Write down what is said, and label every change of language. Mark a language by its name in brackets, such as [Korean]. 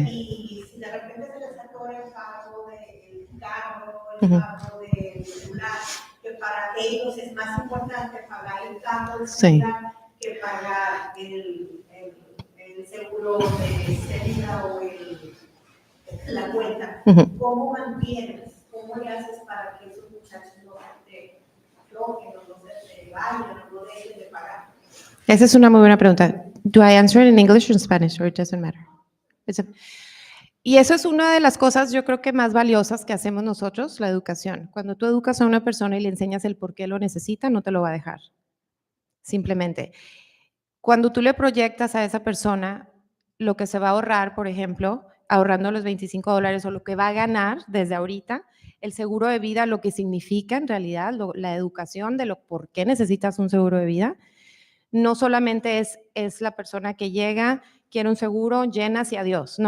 [Spanish] Y si de repente se les atora el pago del carro, el pago del celular, que para ellos es más importante pagar el carro del celular que pagar el seguro de Celina o la cuenta. ¿Cómo mantienes? ¿Cómo le haces para que esos muchachos no te bloqueen, no se vayan, no dejen de pagar? Esa es una muy buena pregunta. [English] Do I answer it in English or in Spanish, or it doesn't matter? [Spanish] Y eso es una de las cosas, yo creo que más valiosas que hacemos nosotros, la educación. Cuando tú educas a una persona y le enseñas el por qué lo necesita, no te lo va a dejar. Simplemente. Cuando tú le proyectas a esa persona lo que se va a ahorrar, por ejemplo, ahorrando los $25 o lo que va a ganar desde ahorita, el seguro de vida, lo que significa en realidad, la educación de lo por qué necesitas un seguro de vida, no solamente es la persona que llega, quiere un seguro, llenas y adiós.